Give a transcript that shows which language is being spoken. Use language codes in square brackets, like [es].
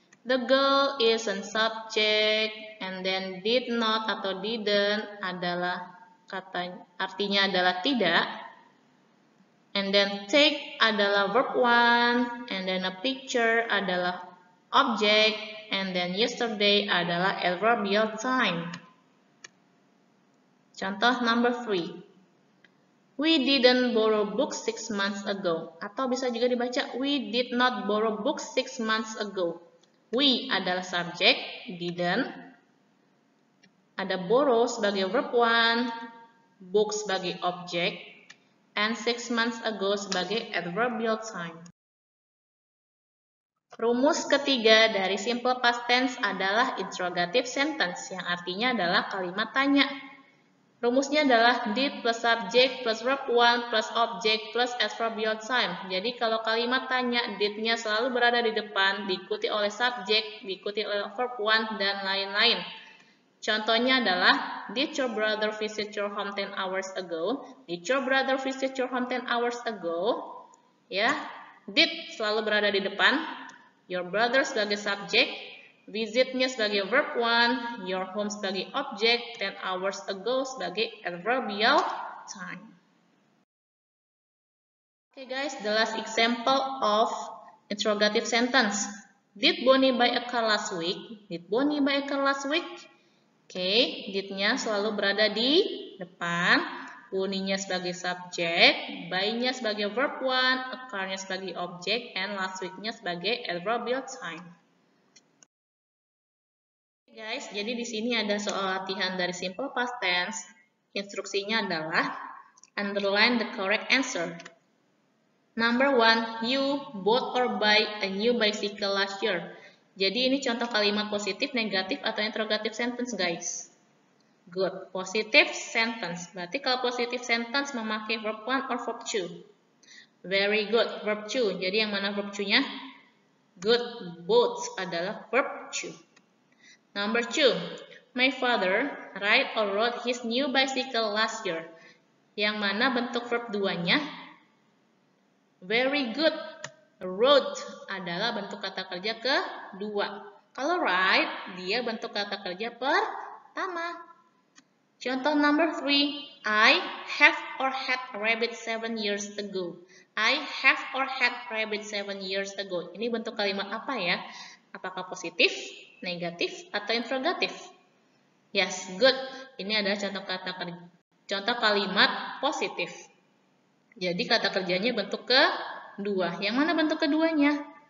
[en] The girl is an subject, and then did not [id] atau [en] didn't [id] adalah kata artinya adalah tidak, [en] and then take [id] adalah [en] verb 1, and then a picture adalah object, and then yesterday adalah adverbial time. [id] Contoh [en] number 3. We didn't borrow books 6 months ago. [id] Atau bisa juga dibaca, [en] we did not borrow books 6 months ago. We [id] adalah subjek, [en] didn't. [id] Ada [en] borrow sebagai verb 1, book [id] sebagai objek, [en] and 6 months ago [id] sebagai adverbial time. Rumus ketiga dari simple past tense adalah interrogative sentence, yang artinya adalah kalimat tanya. Rumusnya adalah did plus subject plus verb 1 plus object plus adverbial time. Jadi kalau kalimat tanya, did-nya selalu berada di depan, diikuti oleh subject, diikuti oleh verb 1, dan lain-lain. Contohnya adalah, [en] did your brother visit your home 10 hours ago? Did your brother visit your home 10 hours ago? [id] Ya, did selalu berada di depan, [en] your brother [id] sebagai subjek, visit-nya sebagai verb 1, [en] your home [id] sebagai objek, [en] 10 hours ago [id] sebagai adverbial time. [en] Okay guys, the last example of interrogative sentence. Did Bonnie buy a car last week? Did Bonnie buy a car last week? [id] Okay, did-nya selalu berada di depan, Bonnie-nya sebagai subjek, buy-nya sebagai verb 1, a car-nya sebagai objek, and last week-nya sebagai adverbial time. Guys, jadi di sini ada soal latihan dari simple past tense. Instruksinya adalah [en] underline the correct answer. Number 1, you bought or buy a new bicycle last year. [id] Jadi ini contoh kalimat positif, negatif, atau interrogative sentence, guys. Good. Positive sentence. Berarti kalau positive sentence memakai verb 1 or verb 2. [en] Very good. [id] Verb 2. Jadi yang mana verb 2-nya? Good. Bought adalah verb 2. [en] Number 2, my father ride or rode his new bicycle last year. [id] Yang mana bentuk verb 2-nya? [en] Very good. [id] Rode adalah bentuk kata kerja kedua. Kalau ride, dia bentuk kata kerja pertama. Contoh [en] number 3, I have or had a rabbit 7 years ago. I have or had rabbit 7 years ago. [id] Ini bentuk kalimat apa ya? Apakah positif, negatif, atau interrogatif? [en] Yes, good. [id] Ini adalah contoh kalimat positif. Jadi kata kerjanya bentuk kedua. Yang mana bentuk keduanya?